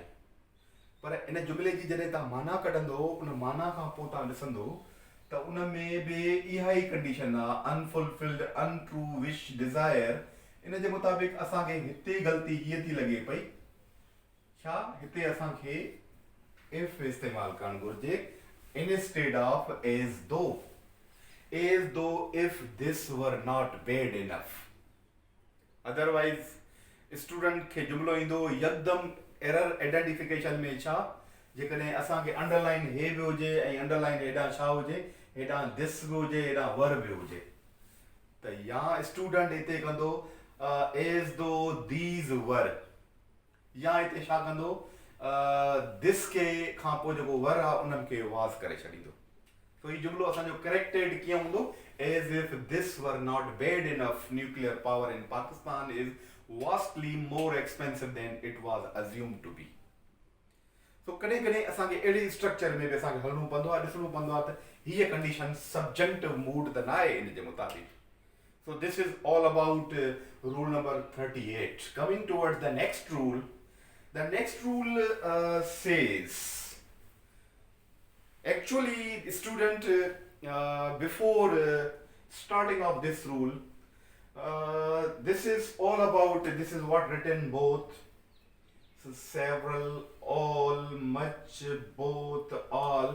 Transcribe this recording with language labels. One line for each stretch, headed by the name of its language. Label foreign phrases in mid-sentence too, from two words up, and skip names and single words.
Sindhi: पर इन जुमिले जी जॾहिं तव्हां माना कढंदो उन माना खां पोइ तव्हां ॾिसंदो त उन में बि इहा ई कंडीशन आहे,
English: unfulfilled, untrue wish, desire.
Sindhi: इन जे मुताबिक़ असांखे हिते ग़लती हीअ थी लॻे पई. छा हिते असांखे इफ इस्तेमालु करणु घुरिजे
English: instead of as though if this were not bad enough.
Sindhi: Otherwise स्टूडेंट खे जुमिलो ईंदो यकदम
English: error identification
Sindhi: में. छा जेकॾहिं असांखे अंडरलाइन हे बि हुजे ऐं अंडरलाइन हेॾां छा हुजे, हेॾां दिस बि हुजे, हेॾां वर बि हुजे, त या स्टूडेंट हिते कंदो
English: as though these were,
Sindhi: या हिते छा कंदो दिस के खां पोइ जेको वर आहे उन्हनि खे वाज़ करे छॾींदो. तो हीउ जुमिलो असांजो करेक्टेड कीअं हूंदो?
English: as if this were not bad enough, nuclear power in Pakistan is vastly more expensive than it was assumed to be.
Sindhi: So कॾहिं कॾहिं असांखे अहिड़ी स्ट्रक्चर में बि असांखे हलणो पवंदो आहे, ॾिसणो पवंदो आहे त हीअ कंडीशन
English: subjunctive mood
Sindhi: त न आहे इन जे मुताबिक़.
English: So this is all about rule number 38. Coming towards the next rule. The next rule says, actually student, before starting of this rule, this is all about, this is what written both, so several, all, much, both, all.